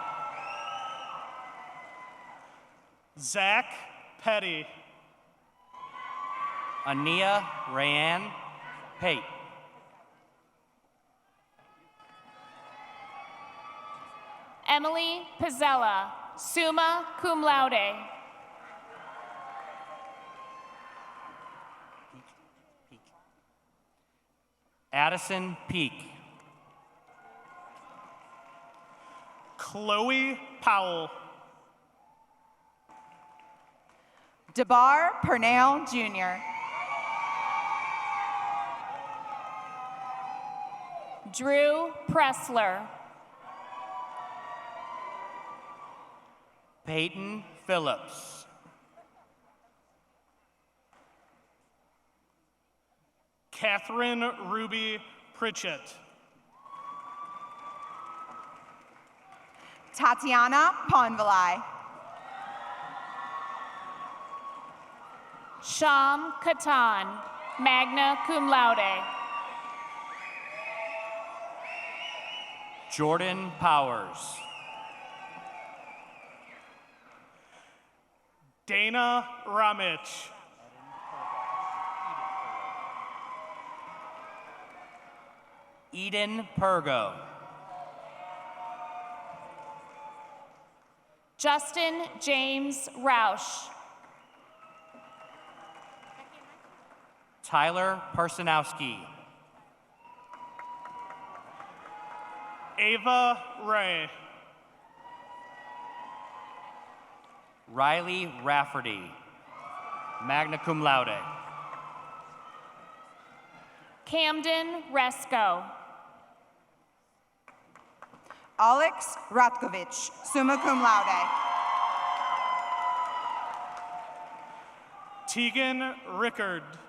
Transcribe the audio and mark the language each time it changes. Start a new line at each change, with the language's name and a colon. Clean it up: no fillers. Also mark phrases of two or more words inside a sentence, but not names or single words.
English: Zach Petty. Ania Rayanne Pate. Emily Pizzella,
Latin: summa cum laude.
English: Addison Peak. Chloe Powell. Debar Pernell Jr. Drew Pressler. Peyton Phillips. Catherine Ruby Pritchett. Tatiana Ponvalai. Sham Katan,
Latin: magna cum laude.
English: Jordan Powers. Dana Ramich. Eden Pergo. Justin James Roush. Tyler Parsanowski. Ava Ray. Riley Rafferty,
Latin: magna cum laude.
English: Camden Resco. Alex Ratkovich,
Latin: summa cum laude.
English: Tegan Rickard.